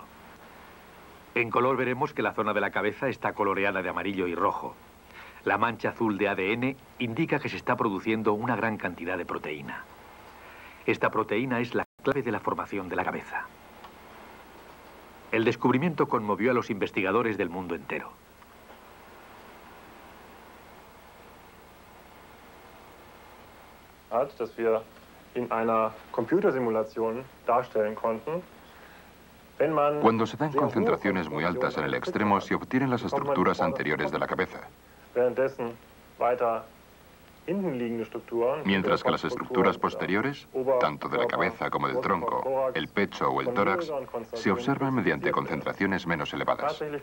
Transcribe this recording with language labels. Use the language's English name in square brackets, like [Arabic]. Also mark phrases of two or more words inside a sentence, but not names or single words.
[Spanish] En color veremos que la zona de la cabeza está coloreada de amarillo y rojo. La mancha azul de ADN indica que se está produciendo una gran cantidad de proteína. Esta proteína es la clave de la formación de la cabeza. El descubrimiento conmovió a los investigadores del mundo entero. [German] Dass wir in einer Computersimulation darstellen konnten. [Spanish] Cuando se dan concentraciones muy altas en el extremo, se obtienen las estructuras anteriores de la cabeza, mientras que las estructuras posteriores, tanto de la cabeza como del tronco, el pecho o el tórax, se observan mediante concentraciones menos elevadas.